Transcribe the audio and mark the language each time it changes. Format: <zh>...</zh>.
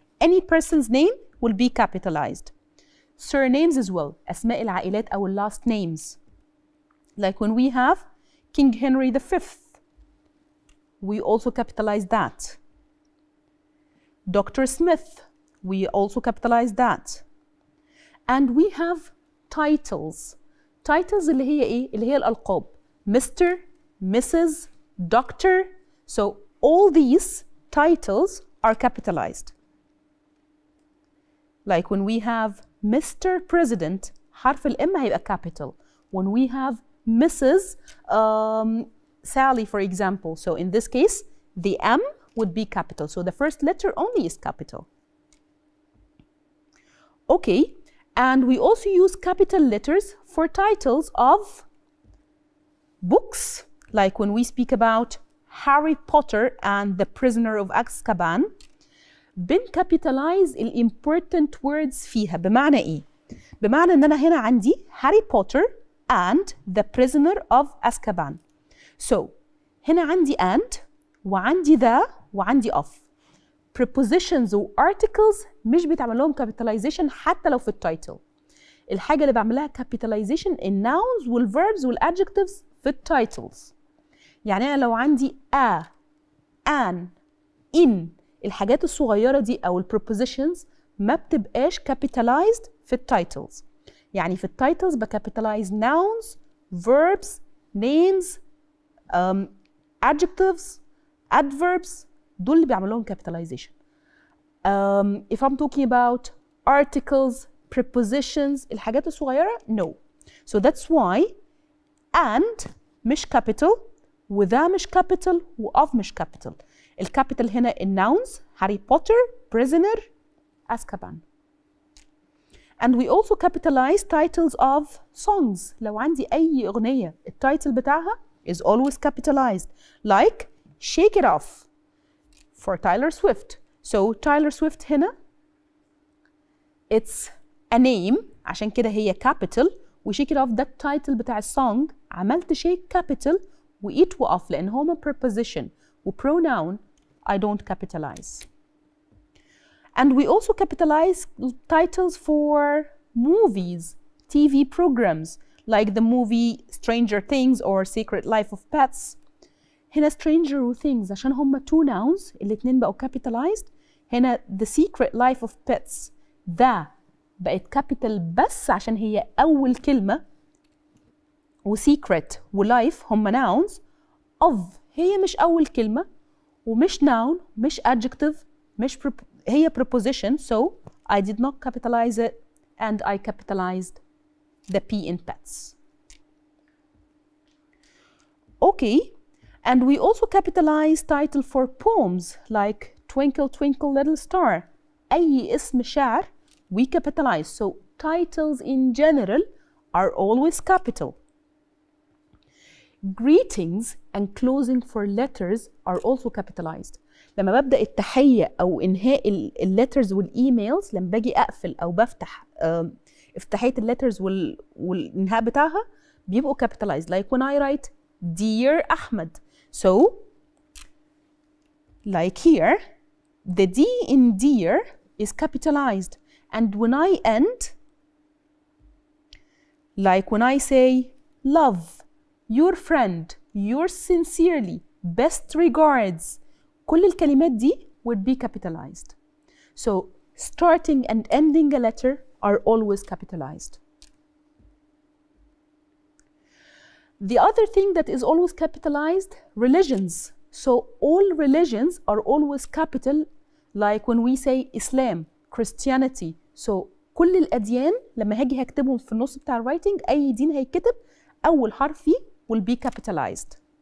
<en>Any person's name will be capitalized. Surnames as well,</en> <ar>أسماء العائلات أو</ar> <en>last names. Like when we have King Henry V, we also capitalize that. Dr. Smith, we also capitalize that. And we have titles. Titles</en> <ar>اللي هي إيه؟ اللي هي الألقاب.</ar> <en>Mr., Mrs., Doctor. So all these titles are capitalized. Like when we have Mr. President,</en> <ar>حرف الإم هيبقى</ar> <en>capital. When we have Mrs. Sally, for example, so in this case, the M would be capital. So the first letter only is capital. Okay, and we also use capital letters for titles of books, like when we speak about Harry Potter and the Prisoner of Azkaban.</en> <ar>بنكابيتالايز ال</ar> <en>important words</en> <ar>فيها. بمعنى ايه؟ بمعنى ان انا هنا عندي هاري بوتر</ar> <en>and the prisoner of</en> <ar>Azkaban. So هنا عندي and وعندي the وعندي of.</ar> <en>prepositions</en> <ar>و</ar> <en>articles</en> <ar>مش بيتعمل لهم</ar> <en>capitalization</en> <ar>حتى لو في التايتل. الحاجة اللي بعمل لها</ar> <en>capitalization</en> <ar>الnouns والverbs والadjectives في التايتلز. يعني أنا لو عندي</ar> <en>a, an, in</en> <ar>الحاجات الصغيرة دي أو</ar> <en>prepositions</en> <ar>ما بتبقاش</ar> <en>capitalized</en> <ar>في التايتلز. يعني في التايتلز بكابيتالايز</ar> <en>nouns, verbs, names, adjectives, adverbs</en> <ar>دول اللي بيعمل لهم</ar> <en>capitalization. If I'm talking about articles, prepositions</en> <ar>الحاجات الصغيرة</ar> <en>no. So that's why and</en> <ar>مش</ar> <en>capital وذا مش capital وof مش capital.</en> <ar>الكابيتال هنا الناونز هاري بوتر,</ar> <en>prisoner,</en> <ar>Azkaban.</ar> <en>And we also capitalize titles of songs.</en> <ar>لو عندي أي أغنية التايتل بتاعها</ar> <en>is always capitalized like Shake It Off for Taylor Swift. So Taylor Swift</en> <ar>هنا</ar> <en>it's a name</en> <ar>عشان كده هي</ar> <en>capital</en> <ar>و Shake It Off ده التايتل بتاع السونج</ar> <en>عملت shake capital و it و off</en> <ar>لأن هما</ar> <en>preposition و pronoun I don't capitalize. And we also capitalize titles for movies, TV programs, like the movie Stranger Things or Secret Life of Pets.</en> <ar>هنا Stranger و Things عشان هما</ar> <en>two nouns</en> <ar>الاتنين بقوا</ar> <en>capitalized.</en> <ar>هنا</ar> <en>The Secret Life of Pets</en> <ar>the بقت</ar> <en>capital</en> <ar>بس عشان هي أول كلمة و Secret و Life هما</ar> <en>nouns. Of</en> <ar>هي مش أول كلمة ومش</ar> <en>noun مش adjective مش هي preposition so I did not capitalize it and I capitalized the P in pets. Okay, and we also capitalize title for poems like Twinkle Twinkle Little Star.</en> <ar>أي اسم شعر</ar> <en>we capitalize so titles in general are always capital. Greetings and closing for letters are also capitalized.</en> <ar>لما ببدأ التحية أو إنهاء الليترز والإيميلز لما باجي أقفل أو بفتح افتتاحية الليترز والإنهاء بتاعها بيبقوا</ar> <en>capitalized like when I write Dear Ahmed. So like here the D in dear is capitalized and when I end like when I say love, your friend, yours sincerely, best regards</en> <ar>كل الكلمات دي</ar> <en>would be capitalized. So starting and ending a letter are always capitalized. The other thing that is always capitalized, religions. So all religions are always capital like when we say Islam, Christianity.</en> <ar>So كل الأديان لما هاجي هكتبهم في النص بتاع الرايتنج أي دين هيكتب أول حرف فيه</ar> <en>will be capitalized.</en>